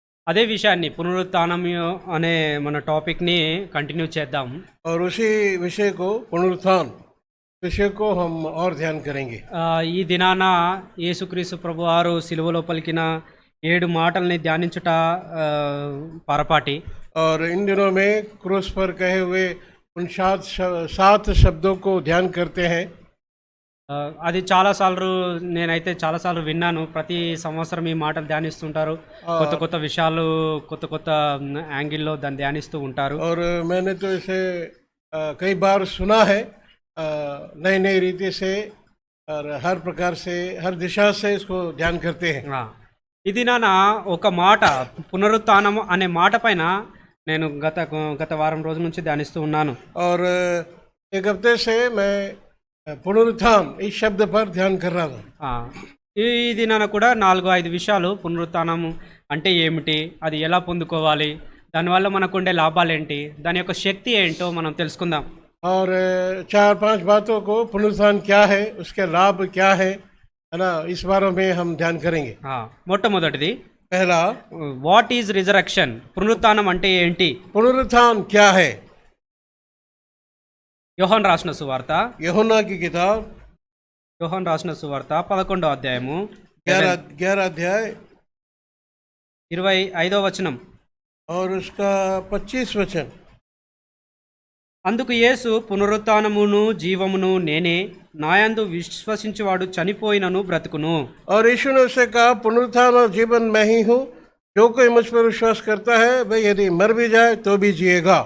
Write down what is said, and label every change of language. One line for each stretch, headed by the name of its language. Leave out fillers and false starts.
Telugu: అదే విషయాన్ని పునరుత్థానం అనే మన టాపిక్ని కంటిన్యూ చేద్దాం.
Hindi: और उसी विषय को, पुनरुत्थान विषय को हम और ध्यान करेंगे।
Telugu: ఈ దినాన యేసుక్రీస్తు ప్రభు వారు సిలువలో పలికిన 7 మాటల్ని ధ్యానించుట పొరపాటి.
Hindi: और इन दिनों में क्रूस पर कहे हुए उन 7 शब्दों को ध्यान करते हैं।
Telugu: అది నేనైతే చాలాసార్లు విన్నాను. ప్రతి సంవత్సరం ఈ మాటలు ధ్యానిస్తుంటారు. కొత్త కొత్త విషయాలు, కొత్త కొత్త యాంగిల్లో దాన్ని ధ్యానిస్తూ ఉంటారు.
Hindi: और मैंने तो इसे कई बार सुना है, नई नई रीति से और हर प्रकार से, हर दिशा से इसको ध्यान करते हैं।
Telugu: ఇది ఒక మాట, పునరుత్థానం అనే మాట పైన నేను గత వారం రోజుల నుంచి ధ్యానిస్తూ ఉన్నాను.
Hindi: और एक हफ्ते से मैं పునరుత్థానం ఈ శబ్ద పర్ ధ్యాన్ కర్ రహా థా.
Telugu: ఈ దినాన కూడా 4-5 విషయాలు పునరుత్థానం అంటే ఏమిటి, అది ఎలా పొందుకోవాలి, దానివల్ల మనకు ఉండే లాభాలు ఏంటి, దాని యొక్క శక్తి ఏంటో మనం తెలుసుకుందాం.
Hindi: और 4-5 बातों को, पुनरुत्थान क्या है, उसके लाभ क्या है ना, इस बारे में हम ध्यान करेंगे.
Telugu: మొట్టమొదటిది,
Hindi: पहला,
English: what is resurrection,
Telugu: పునరుత్థానం అంటే ఏంటి.
Hindi: पुनरुत्थान क्या है.
Telugu: యోహాను రాసిన సువార్త,
Hindi: యూహన్నా की किताब,
Telugu: యోహాను రాసిన సువార్త 11వ అధ్యాయము
Hindi: 11 अध्याय
Telugu: 25వ వచనం
Hindi: और उसका 25 वचन.
Telugu: అందుకు యేసు, పునరుత్థానమును జీవమును నేనే, నాయందు విశ్వసించువాడు చనిపోయినను బ్రతుకును.
Hindi: और यीशु ने उससे कहा, पुनरुत्थान और जीवन मैं ही हूँ, जो कोई मुझ पर विश्वास करता है वह यदि मर भी जाए तो भी जिएगा.